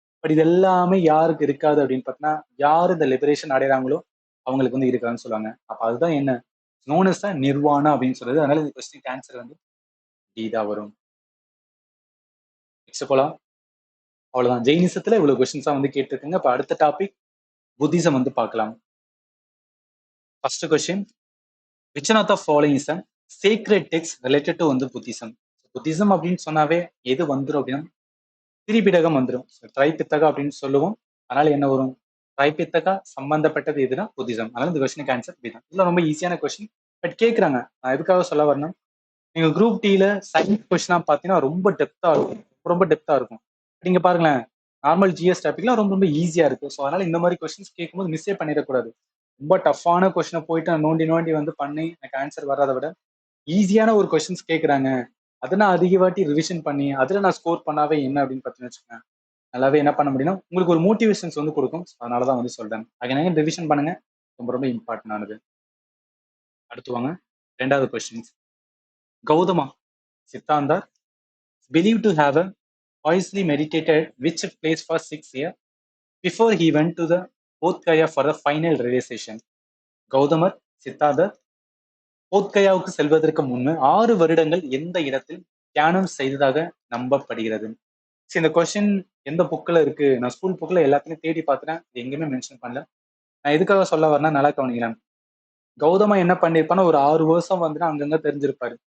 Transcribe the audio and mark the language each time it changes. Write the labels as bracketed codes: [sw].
[ta] But இது எல்லாமே யாருக்கு இருக்காது அப்படின்னு பார்த்தீங்கன்னா, யாரு இந்த லிபரேஷன் அடைகிறாங்களோ அவங்களுக்கு வந்து இருக்காதுன்னு சொல்லுவாங்க. அப்ப அதுதான் என்ன, [en] known is nirvana [ta] அப்படின்னு சொல்றது. அதனால இந்த கொஸ்டின் ஆன்சர் வந்து டி தான் வரும். நெக்ஸ்ட் போலாம். அவ்வளவுதான், ஜெயினிசத்துல இவ்வளவு கொஸ்டின்ஸா வந்து கேட்டிருக்குங்க. இப்ப அடுத்த டாபிக் புத்திசம் வந்து பார்க்கலாம். [en] First question, which one of the following is a sacred text related to வந்து Buddhism. [ta] புத்திசம் அப்படின்னு சொன்னாவே எது வந்துரும் அப்படின்னா திரிபிடகம் வந்துடும். திரைப்பித்தகா அப்படின்னு சொல்லுவோம். அதனால என்ன வரும், திரைப்பித்தகா சம்பந்தப்பட்டது எதுனா புத்திசம். அதனால இந்த கொஸ்டினுக்கு ஆன்சர் பி தான். இதுல ரொம்ப ஈஸியான கொஸ்டின், பட் கேட்கறாங்க. நான் எதுக்காக சொல்ல வரணும், நீங்க குரூப் டில சயின்ஸ் கொஸ்டினா பாத்தீங்கன்னா ரொம்ப டெப்தா இருக்கும், ரொம்ப டெப்தா இருக்கும். நீங்க பாருங்களேன், நார்மல் ஜிஎஸ் டாபிக்லாம் ரொம்ப ரொம்ப ஈஸியா இருக்கு. ஸோ அதனால இந்த மாதிரி கொஸ்டின்ஸ் கேட்கும்போது மிஸ்ஸே பண்ணிடக்கூடாது. ரொம்ப டஃப்பான கொஸ்டினை போயிட்டு நான் நோண்டி நோண்டி வந்து பண்ணி எனக்கு ஆன்சர் வராத விட ஈஸியான ஒரு கொஸ்டின்ஸ் கேட்கறாங்க, அதை நான் அதிக வாட்டி ரிவிஷன் பண்ணி அதுல நான் ஸ்கோர் பண்ணாவே என்ன அப்படின்னு பார்த்தீங்கன்னு வச்சுக்கோங்க, நல்லாவே என்ன பண்ண முடியும்னா உங்களுக்கு ஒரு மோட்டிவேஷன்ஸ் வந்து கொடுக்கும். அதனாலதான் வந்து சொல்றேன், அங்கே ரிவிஷன் பண்ணுங்க, ரொம்ப ரொம்ப இம்பார்ட்டன்ட் ஆனது. அடுத்து வாங்க, 2வது question. [en] Gautama Siddhartha believed to have a wisely meditated which place for 6 years before he went to the Bodhgaya for the final realization. [ta] கௌதமர் சித்தார்த்தர் போத்கயாவுக்கு செல்வதற்கு முன்பு 6 வருடங்கள் எந்த இடத்தில் தியானம் செய்ததாக நம்பப்படுகிறது. சரி, இந்த கொஸ்டின் எந்த புக்ல இருக்கு, நான் ஸ்கூல் புக்ல எல்லாத்தையும் தேடி பார்த்துட்டேன், எங்கேயுமே மென்ஷன் பண்ணல. நான் எதுக்காக சொல்ல வரேன்னா நல்லா கவனிக்கலாம். கௌதமா என்ன பண்ணிருப்பான்னா ஒரு 6 வருஷம் வந்து அங்கங்க தெரிஞ்சிருப்பாரு.